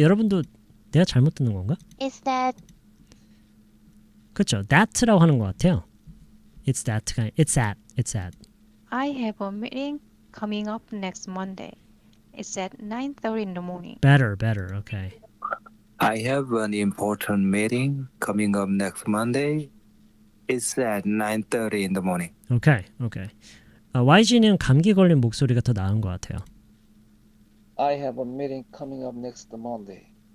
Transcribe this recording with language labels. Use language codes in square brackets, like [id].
[ko] 여러분도 내가 잘못 듣는 건가? [en] Is that [ko] 그쵸? that라고 하는 것 같아요. [en] It's that가 아니 it's at. It's at. I have a meeting coming up next Monday. It's at 9:30 in the morning. Better. Okay. I have an important meeting coming up next Monday. It's at 9:30 in the morning. Okay. [ko] YG는 감기 걸린 목소리가 더 나은 것 같아요. [en] I have a meeting coming up next Monday.